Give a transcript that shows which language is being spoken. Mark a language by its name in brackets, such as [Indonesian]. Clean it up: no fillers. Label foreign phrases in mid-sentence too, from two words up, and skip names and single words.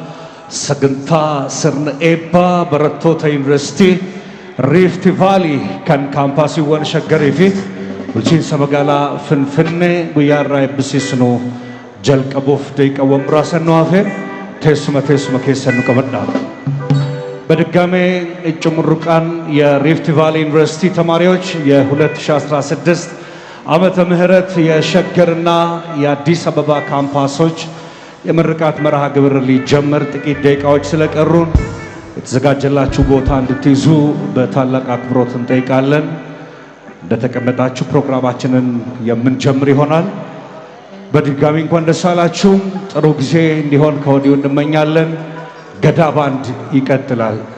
[Oromo] Sagantaa sirna eebbaa barattoota yuunivarsiitii Rift Valley kan kaampaasiiwwan Shaggarii fi bulchiinsa magaalaa Finfinnee guyyaa irraa eebbisiisnu jalqabuuf daqiiqaawwan muraasa nu hafe teessuma keessa nu qabadha. [Amharic] በድጋሜ እጩ ምሩቃን የሪፍት ቫሊ ዩኒቨርሲቲ ተማሪዎች የ2016 ዓመተ ምህረት የሸገርና የአዲስ አበባ ካምፓሶች የምርቃት መርሃ ግብር ሊጀመር ጥቂት ደቂቃዎች ስለቀሩን የተዘጋጀላችሁ ቦታ እንድትይዙ በታላቅ አክብሮት እንጠይቃለን። እንደተቀመጣችሁ ፕሮግራማችንን የምንጀምር ይሆናል። በድጋሚ እንኳን ደስ አላችሁ። ጥሩ ጊዜ እንዲሆን ከወዲሁ እንመኛለን። ገዳ ባንድ ይቀጥላል።